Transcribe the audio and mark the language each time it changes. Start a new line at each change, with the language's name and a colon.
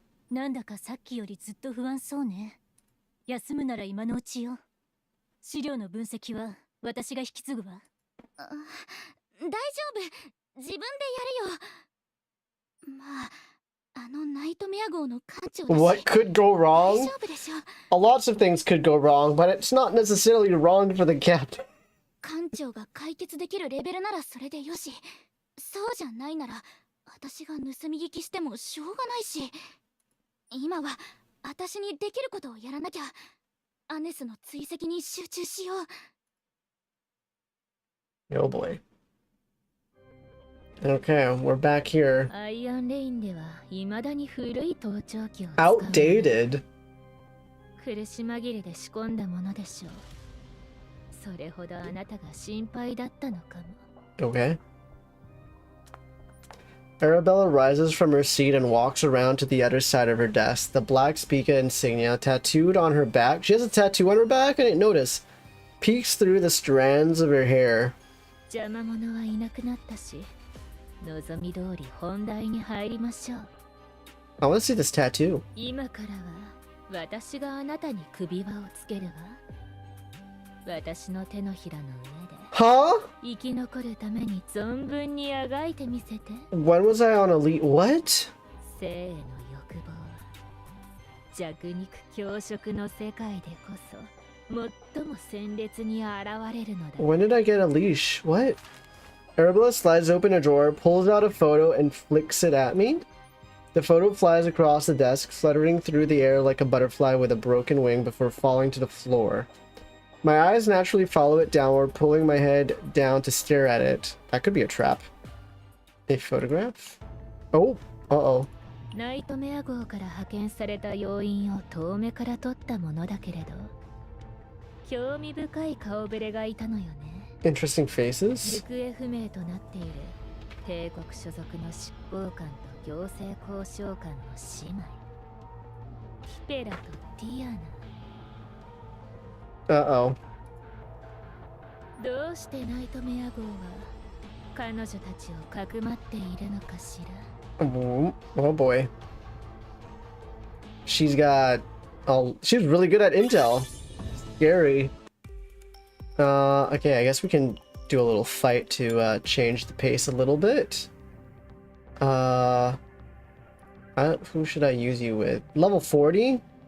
Japanese: なんだかさっきよりずっと不安そうね。休むなら今のうちよ。資料の分析は私が引き継ぐわ。大丈夫、自分でやるよ。まあ、あのナイトメア号の艦長だし。
English: What could go
Japanese: 大
English: wrong?
Japanese: 丈夫でしょ。
English: Lots of things could go wrong, but it's not necessarily wrong for the captain.
Japanese: 艦長が解決できるレベルならそれでよし。そうじゃないなら私が盗み聞きしてもしょうがないし。今は私にできることをやらなきゃ。アネスの追跡に集中しよう。
English: Oh boy. Okay, we're back here.
Japanese: アイアンレインでは未だに古い盗聴器を使う。
English: Outdated?
Japanese: 苦し紛れで仕込んだものでしょう。それほどあなたが心配だったのかも。
English: Okay. Arabella rises from her seat and walks around to the other side of her desk, the black Spica insignia tattooed on her back. She has a tattoo on her back? I didn't notice. Peeks through the strands of her hair.
Japanese: 邪魔者はいなくなったし、望み通り本題に入りましょう。
English: I want to see this tattoo.
Japanese: 今からは私があなたに首輪をつけるわ。私の手のひらの上で
English: Huh?
Japanese: 生き残るために存分にあがいてみせて。
English: When was I on Elite? What?
Japanese: 生への欲望は弱肉強食の世界でこそ最も鮮烈に現れるのだ。
English: When did I get a leash? What? Arabella slides open a drawer, pulls out a photo, and flicks it at me. The photo flies across the desk, fluttering through the air like a butterfly with a broken wing before falling to the floor. My eyes naturally follow it downward, pulling my head down to stare at it. That could be a trap. A photograph? Oh, uh-oh.
Japanese: ナイトメア号から派遣された要員を遠目から撮ったものだけれど、興味深い顔ぶれがいたのよね。
English: Interesting faces?
Japanese: 行方不明となっている帝国所属の執行官と行政交渉官の姉妹、キペラとティアナ。
English: Uh-oh.
Japanese: どうしてナイトメア号は彼女たちをかくまっているのかしら。
English: Oh, oh boy. She's got... Oh, she's really good at intel. Scary. Okay, I guess we can do a little fight to change the pace a little bit. Who should I use you with? Level 40?